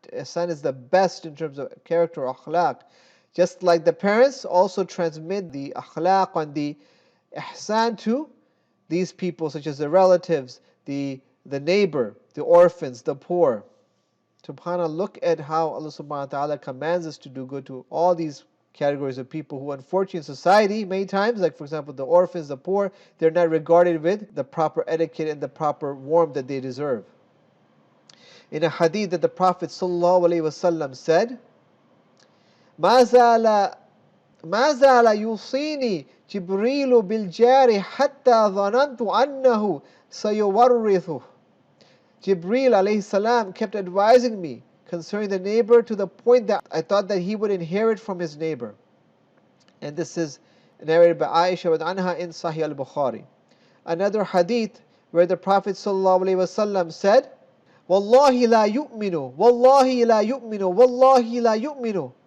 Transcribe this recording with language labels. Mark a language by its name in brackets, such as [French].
[English] Ihsan is the best in terms of character, akhlaq. Just like the parents also transmit the akhlaq and the ihsan to these people, such as the relatives, the neighbor, the orphans, the poor. SubhanAllah, look at how Allah subhanahu wa ta'ala commands us to do good to all these categories of people who, unfortunately, in society, many times, like for example, the orphans, the poor, they're not regarded with the proper etiquette and the proper warmth that they deserve. In a hadith that the Prophet ﷺ said, [Arabic] مَا زَالَ يُوصِينِي جِبْرِيلُ بِالْجَارِ حَتَّى ظَنَنْتُ أَنَّهُ سَيُوَرِّثُهُ. [English] Jibreel alayhi salam kept advising me concerning the neighbor to the point that I thought that he would inherit from his neighbor. And this is narrated by Aisha anha in Sahih al-Bukhari. Another hadith where the Prophet ﷺ said, [Arabic] Wallahi la yu'minu, Wallahi la yu'minu, Wallahi la yu'minu.